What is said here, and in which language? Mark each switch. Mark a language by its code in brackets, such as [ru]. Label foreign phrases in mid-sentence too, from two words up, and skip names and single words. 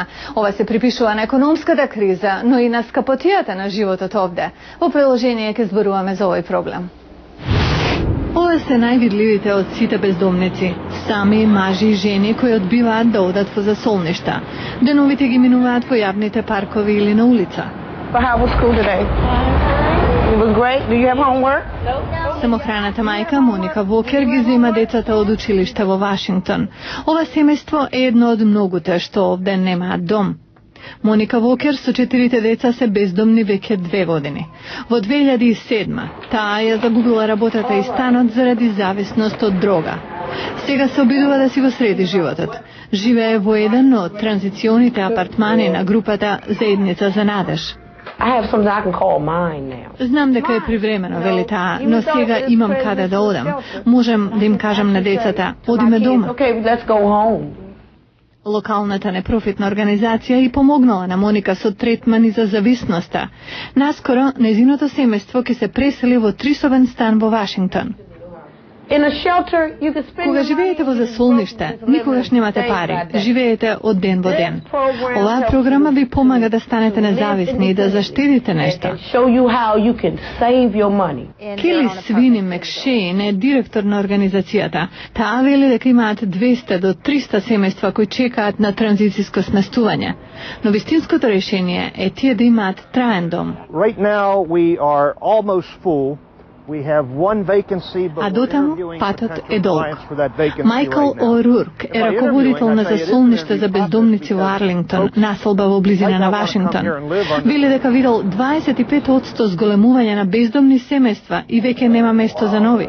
[mk] Ова се припишува на економската криза, но и на скапотијата на животот овде. Во приложение ќе зборуваме за овој проблем. Ова се највидливите од сите бездомници, сами мажи и жени кои одбиваат да одат во засолништа. Деновите ги минуваат во јавните паркови или на улица. [en] But how was school today? It was great. Do you have homework? [mk] Самохраната мајка Моника Вокер ги зема децата од училиште во Вашингтон. Ова семејство е едно од многуте што овде немаат дом. Моника Вокер со 4 деца се бездомни веќе 2 години. Во 2007 таа ја загубила работата и станот заради зависност од дрога. Сега се обидува да си го среди животот. Живее во еден од транзиционите апартмани на групата Заедница за надеж. [en] I have something I can call mine now. [mk] Знам дека е привремено, вели таа, но сега имам каде да одам. Можем да им кажам на децата, одиме дома. [en] Okay, let's go home. [mk] Локалната непрофитна организација и помогнала на Моника со третмани за зависноста. Наскоро, незиното семејство ќе се пресели во 3-собен стан во Вашингтон. Кога живеете во засолниште, никогаш немате пари, живеете од ден во ден. Оваа програма ви помага да станете независни и да заштедите нешто. Кели Свини Мекшейн е директор на организацијата. Таа вели дека имаат 200 до 300 семејства кои чекаат на транзицијско сместување. Но вистинското решение е тие да имаат траен дом. [en] Right now we are almost full. [mk] А дотаму патот е долг. Мајкл О'Рурк е раководител на засолниште за бездомници во Арлингтон, населба во близина на Вашингтон. Вели дека видел 25% зголемување на бездомни семејства и веќе нема место за нови.